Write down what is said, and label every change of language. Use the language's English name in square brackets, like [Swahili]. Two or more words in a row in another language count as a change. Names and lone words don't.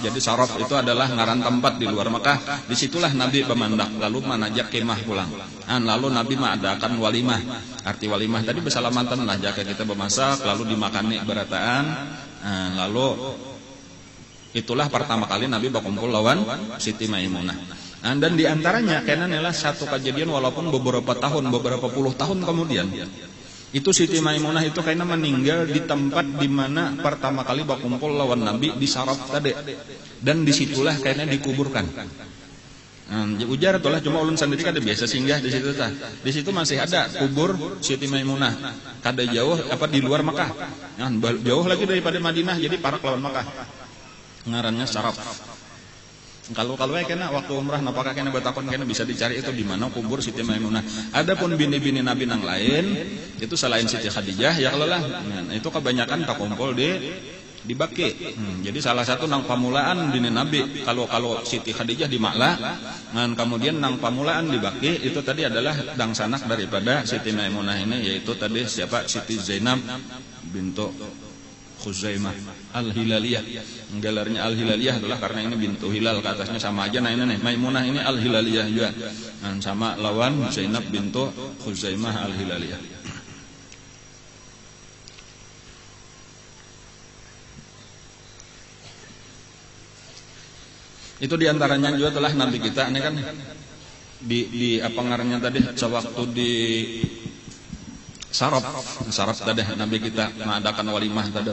[Banjar] Jadi Saraf itu adalah ngaran tempat di luar Makkah. Disitulah Nabi pemandak lalu manajak kemah pulang. Lalu Nabi mengadakan walimah. Arti walimah tadi bersalamatan lah jaka kita bermasak lalu dimakani berataan. Lalu itulah pertama kali Nabi berkumpul lawan Siti Maimunah. [Indonesian] Dan diantaranya karena adalah satu kejadian walaupun beberapa puluh tahun kemudian. [Banjar] Itu Siti Maimunah itu kayaknya meninggal di tempat di mana pertama kali berkumpul lawan Nabi di Saraf tadi. [Indonesian] Dan disitulah kayaknya dikuburkan. [Banjar] Ujar itulah cuma ulun sendiri kada biasa singgah di situ tah. Di situ masih ada kubur Siti Maimunah. Kada jauh di luar Makkah. Jauh lagi daripada Madinah, jadi parak lawan Makkah. Ngarannya Saraf. Kalau kena waktu umrah napakah kena betakon kena bisa dicari itu di mana kubur Siti Maimunah. Adapun bini-bini Nabi nang lain itu selain Siti Khadijah ya kalau lah itu kebanyakan tak kumpul di dibake. Jadi salah satu nang pamulaan dina Nabi. Kalau Siti Khadijah di Ma'la, dan kemudian nang pamulaan dibake itu tadi adalah dang sanak daripada Siti Maimunah ini, yaitu tadi siapa? Siti Zainab bintu Khuzaimah Al-Hilaliyah. [Indonesian] Gelarnya Al-Hilaliyah adalah karena ini bintu Hilal, ke atasnya sama aja. [Banjar] Nah ini nih Maimunah ini Al-Hilaliyah juga, dan sama lawan Zainab bintu Khuzaimah Al-Hilaliyah. Itu diantaranya juga telah Nabi kita ini kan di apa ngarannya tadi sewaktu di Saraf tadi Nabi kita mengadakan walimah tadi.